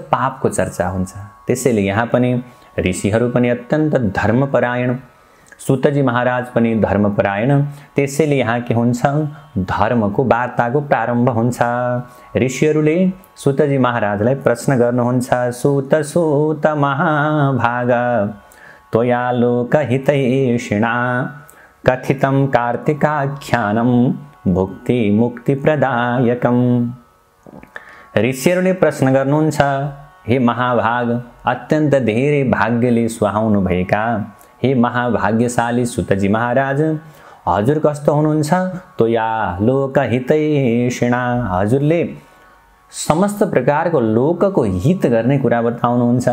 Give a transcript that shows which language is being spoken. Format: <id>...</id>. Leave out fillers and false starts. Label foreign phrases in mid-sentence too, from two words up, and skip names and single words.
<ne>पापको चर्चा हुन्छ। त्यसैले यहाँ पनि ऋषिहरू पनि अत्यन्त धर्मपरायण, सुतजी महाराज पनि धर्मपरायण। त्यसैले यहाँ के हुन्छ? धर्मको वार्ताको प्रारम्भ हुन्छ। ऋषिहरूले सुतजी महाराजलाई प्रश्न गर्नुहुन्छ।</ne> <sa>सुत सुत महाभाग त्वया लोकहितैषिणा कथितं कार्तिकाख्यानं भुक्ति मुक्ति प्रदायकम्।</sa> <ne>ऋषिहरूले प्रश्न गर्नुहुन्छ, हे महाभाग, अत्यन्त धेरै भाग्यले सुहाउनु भएका हे महाभाग्यशाली सुतजी महाराज, हजुर कस्तो हुनुहुन्छ?</ne> <sa>त्वया लोकहितैषिणा,</sa> <ne>हजुरले समस्त प्रकारको लोकको हित गर्ने कुरा बताउनुहुन्छ।</ne>